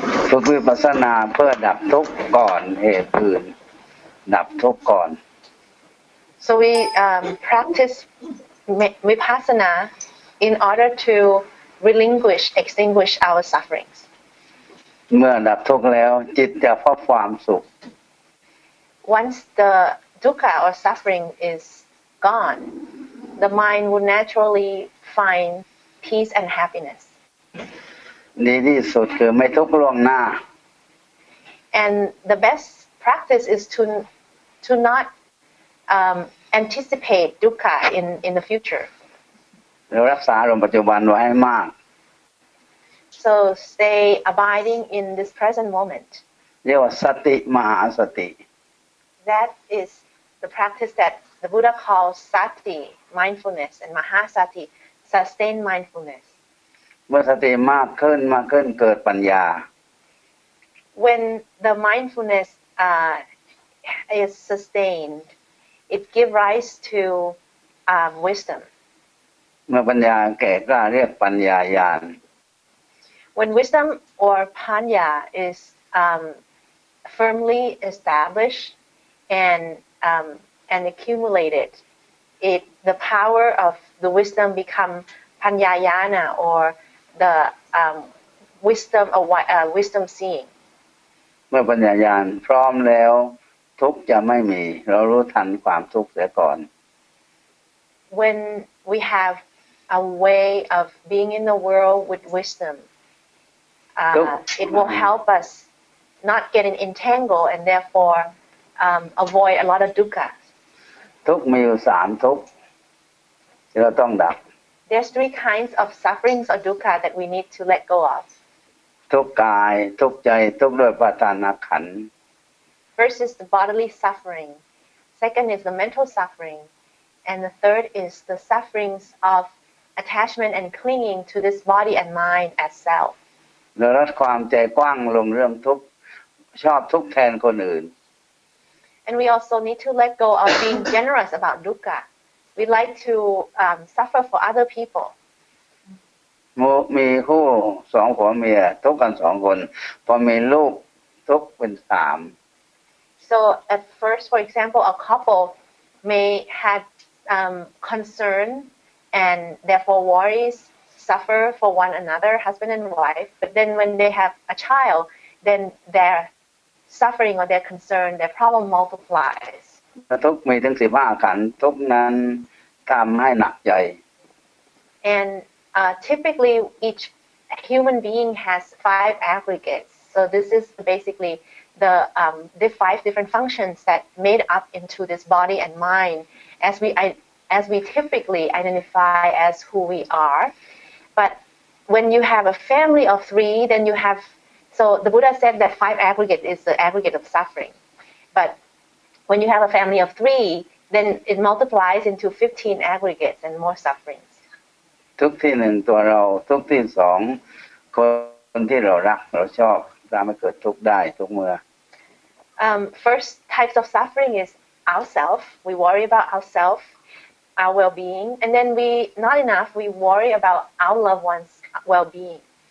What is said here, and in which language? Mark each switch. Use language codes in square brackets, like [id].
[th] ฝึกวิปัสสนาเพื่อดับทุกข์ก่อนเหตุอื่นดับทุกข์ก่อน [en] So we practice vipassana in order to extinguish our sufferings. [th] เมื่อดับทุกข์แล้วจิตจะพบความสุข [en] Once the dukkha or suffering is gone, the mind will naturally find peace and happiness. [th] ดีที่สุดคือไม่ทุกข์ล่วงหน้า [en] And the best practice is to not anticipate dukkha in the future. [th] เรารักษาอารมณ์ปัจจุบันไว้ให้มาก [en] So stay abiding in this present moment. [th] เรียกว่าสติมหาสติ [en] That is the practice that the Buddha calls sati, mindfulness, and mahasati, sustained mindfulness. [th] เมื่อสติมากขึ้นเกิดปัญญา [en] When the mindfulness is sustained, it gives rise to wisdom. [th] เมื่อปัญญาแก่กล้าเรียกปัญญาญาณ [en] When wisdom or panya is firmly established and accumulated, the power of the wisdom become panyayana or the wisdom seeing. [th] เมื่อปัญญาญาณพร้อมแล้วทุกข์จะไม่มีเรารู้ทันความทุกข์เสียก่อน [en] When we have a way of being in the world with wisdom, it will help us not getting entangled and therefore avoid a lot of dukkha. [th] ทุกข์มีอยู่3ทุกข์ที่เราต้องดับ [en] There's 3 kinds of sufferings or dukkha that we need to let go of. [th] ทุกข์กายทุกข์ใจทุกข์ด้วยอุปาทานขันธ์ [en] First is the bodily suffering. Second is the mental suffering. And the third is the sufferings of attachment and clinging to this body and mind as self. [th] เราลดความใจกว้างลงเรื่องทุกข์ชอบทุกข์แทนคนอื่น [en] And we also need to let go of being generous about dukkha. We like to suffer for other people. [th] มีคู่2 ผัวเมียทุกข์กัน2 คนพอมีลูกทุกข์เป็น3 [en] So at first, for example, a couple may have concern and therefore worries, suffer for one another, husband and wife. But then when they have a child, then their suffering or their concern, their problem multiplies. [th] ทุกข์มีถึง15 ขันธ์ทุกข์นั้นทำให้หนักใจ [en] And typically, each human being has 5 aggregates. So this is basically the 5 different functions that made up into this body and mind as we typically identify as who we are. But when you have a family of 3, then you have, so the Buddha said that 5 aggregate is the aggregate of suffering. But when you have a family of 3, then it multiplies into 15 aggregates and more sufferings. [th] ทุกข์ที่1ตัวเราทุกข์ที่2คนที่เรารักเราชอบทำให้เกิดทุกข์ได้ทุกเมื่อ [en] First types of suffering is ourself. We worry about ourself, our well-being, and then not enough, we worry about our loved ones' well-being.